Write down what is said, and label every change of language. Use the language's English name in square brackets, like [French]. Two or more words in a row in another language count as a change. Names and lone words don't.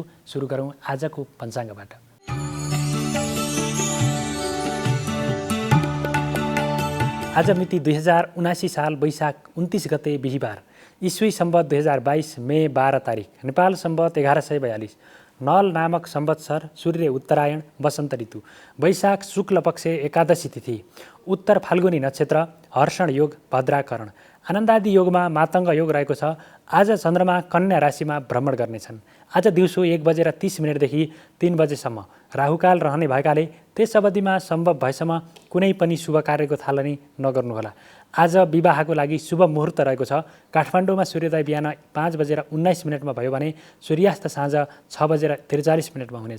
[Nepali] सुरु गरौँ आजको पञ्चाङ्गबाट। आज मिति 2079 साल वैशाख 29 गते बिहिबार, ईस्वी सम्वत 2022 मे 12 तारिक, नेपाल सम्वत 1142, नल नामक संवत्सर, सूर्य उत्तरायण, वसन्त ऋतु, वैशाख शुक्ल पक्ष एकादशी तिथि, उत्तर फाल्गुनी नक्षत्र, हर्षण योग, भद्राकरण, आनन्दादि योगमा मातङ्ग योग रहेको छ। आज चन्द्रमा कन्या राशिमा भ्रमण गर्नेछन्। आज दिउँसो 1:30 देखि 3 बजेसम्म राहुकाल रहने भएकाले त्यस अवधिमा सम्भव भएसम्म कुनै पनि शुभ कार्यको थालनी नगर्नुहोला। आज विवाहको लागि शुभ मुहुर्त रहेको छ। काठमाडौँमा सूर्योदय बिहान 5:19 भयो भने सूर्यास्त साँझ 6:43 हुनेछ।